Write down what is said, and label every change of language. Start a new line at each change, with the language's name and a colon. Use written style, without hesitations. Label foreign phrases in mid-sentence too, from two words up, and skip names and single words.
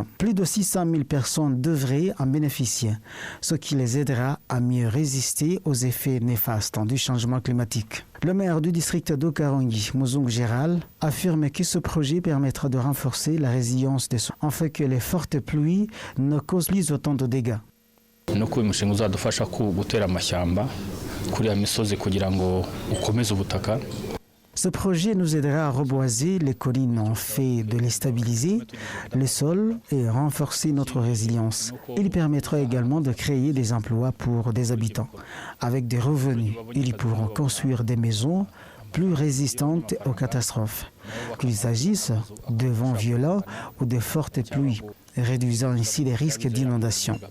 French: Plus de 600 000 personnes devraient en bénéficier, ce qui les aidera à mieux résister aux effets néfastes du changement climatique. Le maire du district d'Okarangi, Muzungu Gérald, affirme que ce projet permettra de renforcer la résilience des sols, afin que les fortes pluies ne causent plus autant de dégâts.
Kinyarwanda: nuko uyu mushinga uzadufasha gutera amashyamba kuri ya misozi kugira ngo ukomeze ubutaka.
French: Ce projet nous aidera à reboiser les collines en fait de les stabiliser, le sol et renforcer notre résilience. Il permettra également de créer des emplois pour des habitants. Avec des revenus, ils pourront construire des maisons plus résistantes aux catastrophes, qu'il s'agisse de vents violents ou de fortes pluies, réduisant ainsi les risques d'inondation.